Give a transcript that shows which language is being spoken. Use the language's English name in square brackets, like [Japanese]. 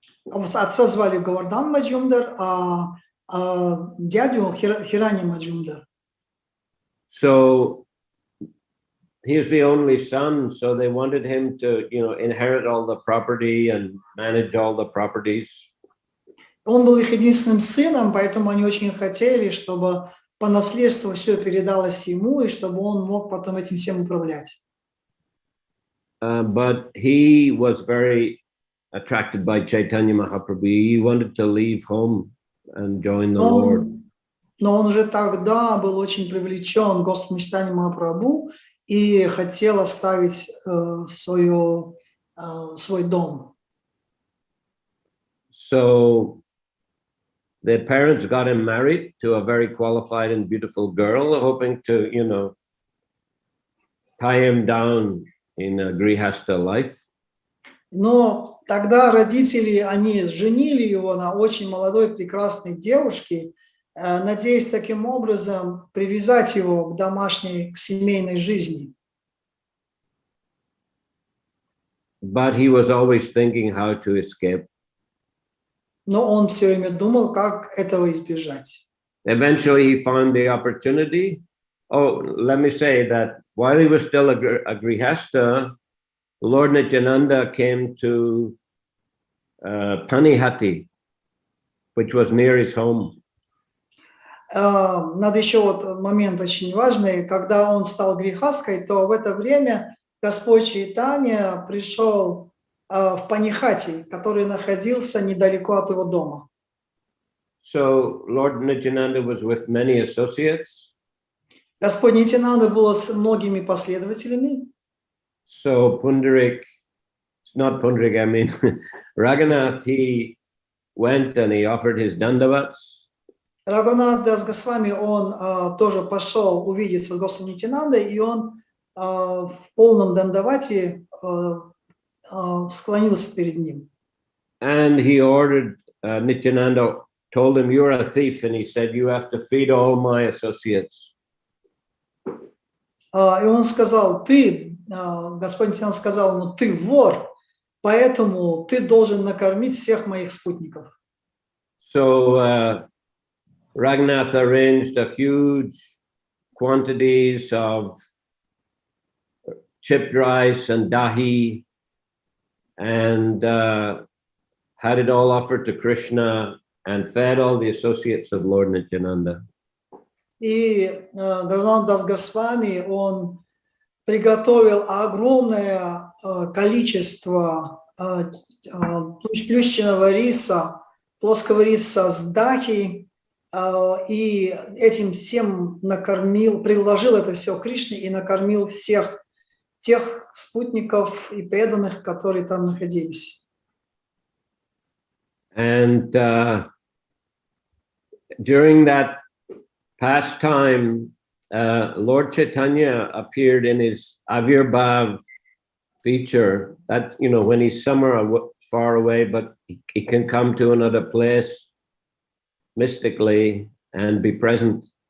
[Russian] Отца звали Говардан Маджумдар, а дядю Хирани Маджумдар. [English] So he was the only son, so they wanted him to, inherit all the property and manage all the properties. [Russian] Он был их единственным сыном, поэтому они очень хотели, чтобы по наследству все передалось ему, и чтобы он мог потом этим всем управлять. [English] But he was very attracted by Chaitanya Mahaprabhu. He wanted to leave home and join the Lord. [Russian] Но он уже тогда был очень привлечен Господом Чайтаньей Махапрабху и хотел оставить свой дом. [English] So their parents got him married to a very qualified and beautiful girl, hoping to, tie him down in a grihastha life. [Russian] Но тогда родители, они женили его на очень молодой, прекрасной девушке, надеясь таким образом привязать его к домашней, к семейной жизни. [English] But he was always thinking how to escape. [Russian] Но он все время думал, как этого избежать. [English] Eventually he found the opportunity. Oh, let me say that while he was still a grihastha, Lord Nityananda came to Panihati, which was near his home. [Russian] Надо еще вот момент очень важный. Когда он стал грехасткой, то в это время Господь Чайтанья пришел в Панихати, который находился недалеко от его дома. [English] So Lord Nityananda was with many associates. [Russian] Господь Нитянанда был с многими последователями. [English] So Pundarik, it's not Pundarik, I mean Raghunath, he went and he offered his dandavats. [Russian] Рагунат Дас Госвами, он тоже пошел увидеться с Господом Нитянандой, и он в полном дандавате склонился перед ним. [English] And he ordered Nityananda, told him, "You're a thief," and he said, "You have to feed all my associates." [Russian] И он сказал, Господь Нитянанда сказал ему, ты вор, поэтому ты должен накормить всех моих спутников. [English] So Raghunath arranged a huge quantities of chipped rice and dahi, and had it all offered to Krishna and fed all the associates of Lord Nityananda. [Russian] И Рагунат Дас Госвами, он приготовил огромное количество плющенного риса, плоского риса с дахи, и этим всем накормил, предложил это все Кришне и накормил всех тех спутников и преданных, которые там находились. [English] And during that pastime, Lord Chaitanya appeared in his Avirbhav feature, that, you know, when he's somewhere far away, but he can come to another place mystically and be present.